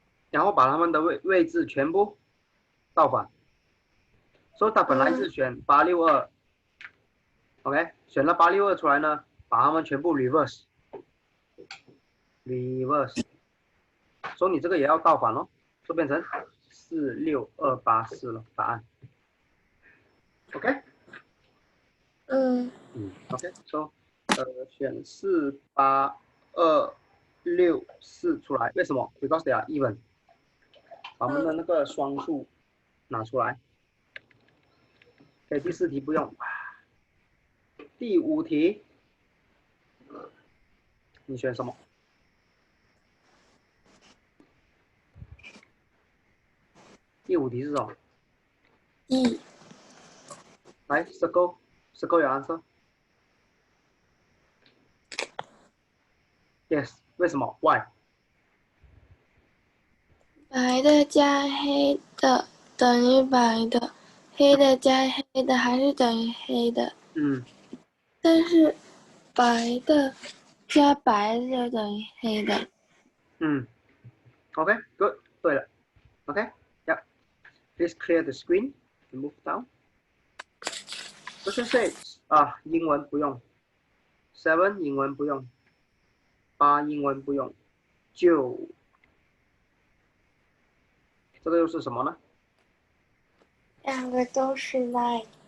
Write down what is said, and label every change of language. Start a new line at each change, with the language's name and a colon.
Chinese: 然后把他们的位置全部倒反，所以他本来是选862，OK，选了862出来呢，把他们全部 reverse。 reverse， 所以你这个也要倒反哦，就变成46284了，答案。
English: OK？ OK，so
Chinese: 选48264出来，为什么
English: ？Because they are even。
Chinese: 把我们的那个双数拿出来。 OK， 第4题不用。第5题，你选什么？第5题是什么？ E。
English: 来 circle your answer。 Yes，
Chinese: 为什么
English: ？Why？
Chinese: 白的加黑的等于白的，黑的加黑的还是等于黑的。但是白的加白的就等于黑的。 OK，good， 对了。
English: OK，yeah。Please clear the screen and move down.
Chinese: Question 6啊，英文不用。 7英文不用。8英文不用。 9，这个又是什么呢？两个都是 nine。